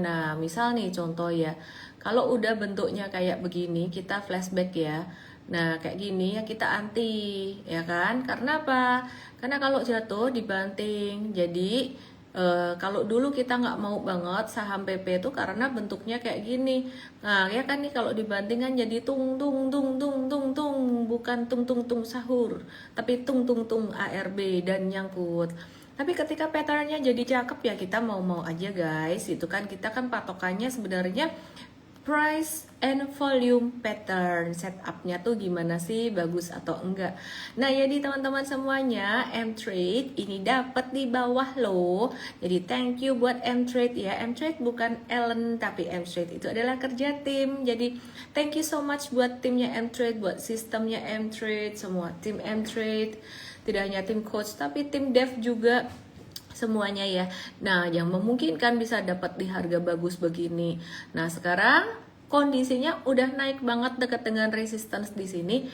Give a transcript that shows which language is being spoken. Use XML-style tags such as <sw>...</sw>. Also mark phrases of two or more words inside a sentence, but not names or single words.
<id>Nah, misal nih contoh ya, kalau udah bentuknya kayak begini, kita flashback ya. Nah, kayak gini ya kita anti, ya kan? Karena apa? Karena kalau jatuh dibanting. Jadi, kalau dulu kita nggak mau banget saham PP itu karena bentuknya kayak gini. Nah, ya kan nih kalau dibanting kan jadi tung tung tung tung tung tung, bukan tung tung tung sahur, tapi tung tung tung ARB dan nyangkut. Tapi ketika patternnya jadi cakep ya kita mau-mau aja guys. Itu kan kita kan patokannya sebenarnya</id> <en>price and volume pattern.</en> <id>Setupnya tuh gimana sih, bagus atau enggak. Nah jadi teman-teman semuanya, M-Trade ini dapat di bawah loh. Jadi</id> <en>thank you</en> <id>buat M-Trade ya. M-Trade bukan Ellen, tapi M-Trade itu adalah kerja tim. Jadi</id> <en>thank you so much</en> <id>buat timnya M-Trade, buat sistemnya M-Trade, semua tim M-Trade. Tidak hanya tim coach tapi tim dev juga semuanya ya. Nah, yang memungkinkan bisa dapat di harga bagus begini. Nah, sekarang kondisinya udah naik banget dekat dengan resistance di sini.</id>